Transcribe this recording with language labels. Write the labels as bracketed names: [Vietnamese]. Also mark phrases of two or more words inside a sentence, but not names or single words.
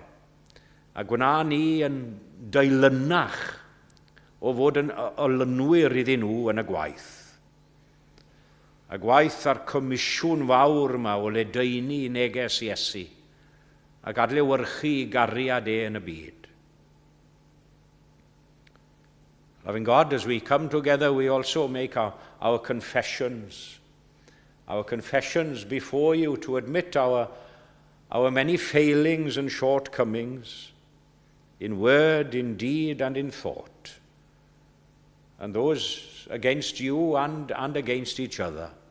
[Welsh] A gwna ni yn deilynach o fod yn olynwyr iddyn nhw yn y gwaith. Y gwaith a'r comisiwn fawr yma o ledaenu neges Iesu ac adlewyrchu gariad yn y byd. [English] Loving God, as we come together, we also make our confessions before you to admit our many failings and shortcomings in word, in deed, and in thought, and those against you and against each other.